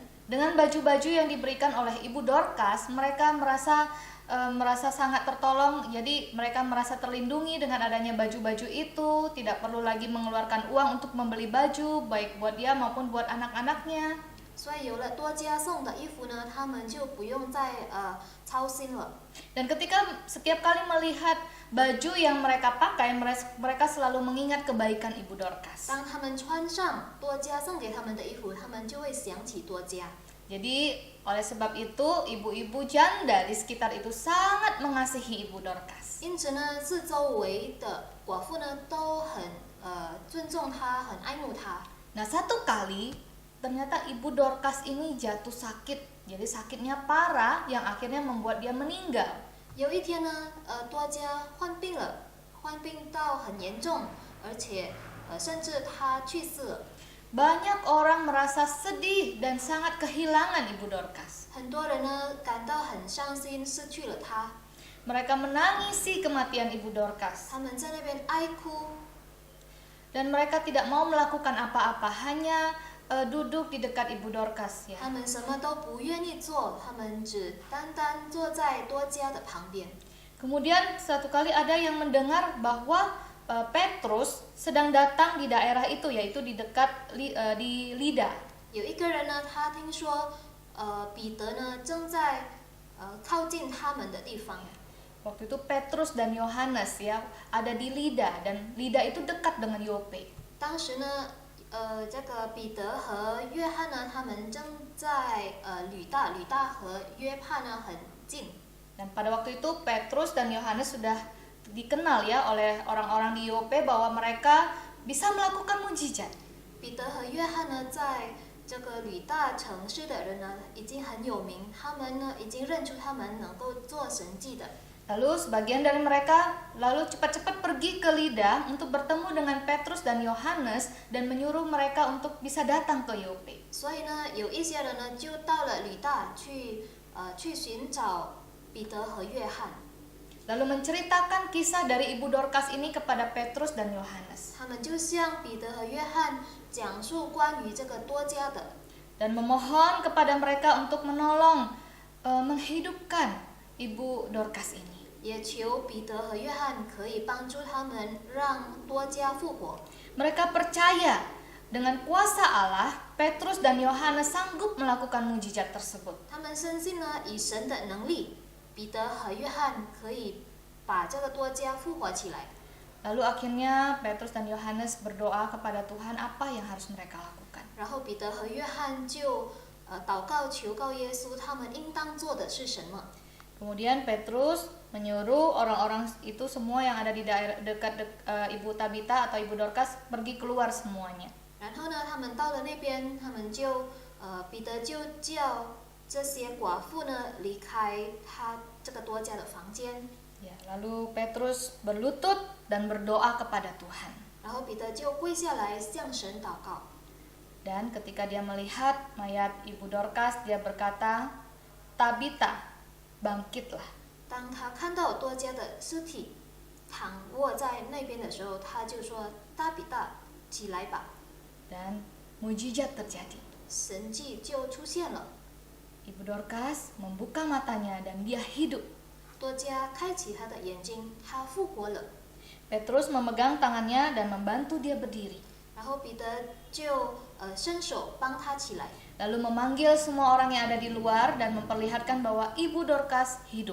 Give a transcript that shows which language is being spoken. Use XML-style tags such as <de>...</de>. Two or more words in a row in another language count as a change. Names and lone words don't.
<id>Dengan baju-baju yang diberikan oleh Ibu Dorcas, mereka merasa sangat tertolong. Jadi mereka merasa terlindungi dengan adanya baju-baju itu, tidak perlu lagi mengeluarkan uang untuk membeli baju, baik buat dia maupun buat anak-anaknya.</id> <zh>所以有了多加送的衣服呢，他们就不用再操心了。</zh> <id>Dan ketika setiap kali melihat baju yang mereka pakai, mereka selalu mengingat kebaikan Ibu Dorcas.</id> <zh>当他们穿上多加送给他们的衣服，他们就会想起多加。</zh> <id>Jadi oleh sebab itu ibu-ibu janda di sekitar itu sangat mengasihi Ibu Dorcas.</id> <zh>因此呢，四周围的寡妇呢都很尊重她，很爱慕她。</zh> <id>Nah satu kali ternyata Ibu Dorcas ini jatuh sakit. Jadi sakitnya parah yang akhirnya membuat dia meninggal.</id> <zh>有一天呢，多加患病了，患病到很严重，而且甚至她去世了。</zh> <id>Banyak orang merasa sedih dan sangat kehilangan Ibu Dorcas.</id> <zh>很多人呢感到很伤心，失去了她。</zh> <id>Mereka menangisi kematian Ibu Dorcas.</id> <zh>他们在那边哀哭，</zh> <id>Dan mereka tidak mau melakukan apa-apa, hanya duduk di dekat Ibu Dorcas ya.</id> <zh>他们什么都不愿意做，他们只单单坐在多加的旁边。</zh> <id>Kemudian satu kali ada yang mendengar bahwa Petrus sedang datang di daerah itu, yaitu di dekat di Lida.</id> <zh>有一个人呢，他听说彼得呢正在靠近他们的地方。</zh> <id>Waktu itu Petrus dan Yohanes ya ada di Lida, dan Lida itu dekat dengan Yope.</id> <zh>当时呢，这个彼得和约翰呢，他们正在吕大和约帕呢很近。</zh> <id>Dan pada waktu itu Petrus dan Yohanes sudah dikenal ya oleh orang-orang di Yope bahwa mereka bisa melakukan mujizat.</id> <zh>彼得和约翰呢，在这个吕大城市的人呢，已经很有名，他们呢已经认出他们能够做神迹的。</zh> <id>Lalu sebagian dari mereka lalu cepat-cepat pergi ke Lida untuk bertemu dengan Petrus dan Yohanes dan menyuruh mereka untuk bisa datang ke Yope.</id> <zh>所以呢，有一些人呢就到了吕大去寻找彼得和约翰。</zh> <id>Lalu menceritakan kisah dari ibu Dorcas ini kepada Petrus dan Yohanes</id> <zh>他们就向彼得和约翰讲述关于这个多加的，</zh> <id>dan memohon kepada mereka untuk menolong menghidupkan ibu Dorcas ini.</id> <zh>也求彼得和约翰可以帮助他们让多加复活。</zh> <id>Mereka percaya dengan kuasa Allah, Petrus dan Yohanes sanggup melakukan mujizat tersebut.</id> <zh>他们深信呢，以神的能力，彼得和约翰可以把这个多加复活起来。</zh> <id>Lalu akhirnya Petrus dan Yohanes berdoa kepada Tuhan apa yang harus mereka lakukan.</id> <zh>然后彼得和约翰就祷告求告耶稣，他们应当做的是什么？</zh> <id>Kemudian Petrus menyuruh orang-orang itu semua yang ada di daerah dekat Ibu Tabita atau Ibu Dorcas pergi keluar semuanya.</id> <zh>然后呢，他们到了那边，他们就彼得就叫这些寡妇呢离开他这个多加的房间。</zh> <id>Ya, lalu Petrus berlutut dan berdoa kepada Tuhan.</id> <zh>然后彼得就跪下来向神祷告。</zh> <id>Dan ketika dia melihat mayat Ibu Dorcas, dia berkata, "Tabita, bangkitlah."</id> <zh>当他看到多加的尸体躺卧在那边的时候，他就说：“大比大，起来吧。”</zh> <id>Dan mujizat terjadi.</id> <zh>神迹就出现了，</zh> <id>Ibu Dorcas membuka matanya dan dia hidup.</id> <zh>多加开启他的眼睛，他复活了。</zh> <id>Petrus memegang tangannya dan membantu dia berdiri.</id> <zh>然后彼得就伸手帮他起来，</zh> <id>Lalu memanggil semua orang yang ada di luar dan memperlihatkan bahwa Ibu Dorcas hidup.</id>